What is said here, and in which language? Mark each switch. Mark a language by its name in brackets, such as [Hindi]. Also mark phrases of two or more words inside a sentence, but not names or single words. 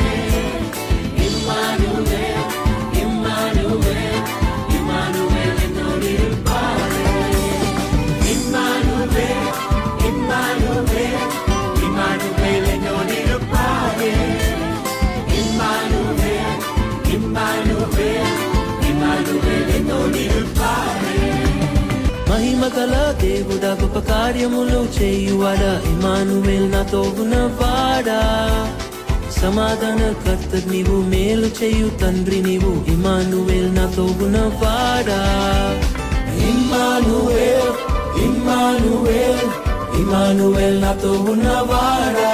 [Tamil] இம்மானுவேல் இம்மானுவேல் இம்மானுவேல் என்னோடிருப்பாரே. இம்மானுவேல் இம்மானுவேல் இம்மானுவேல் என்னோடிருப்பாரே. இம்மானுவேல் இம்மானுவேல் இம்மானுவேல் என்னோடிருப்பாரே. [Telugu] మహిమగల దేవుడా గొప్ప కార్యములు చేయువాడా ఇమ్మానువేల్ నాతో ఉన్నవాడా. సమాధాన కర్త నీవు మేలు చేయు తండ్రి నీవు ఇమ్మానువేల్ నాతో ఉన్నవాడా. ఇమ్మానువేల్ ఇమ్మానువేల్ ఇమ్మానువేల్ నాతో ఉన్నవాడా.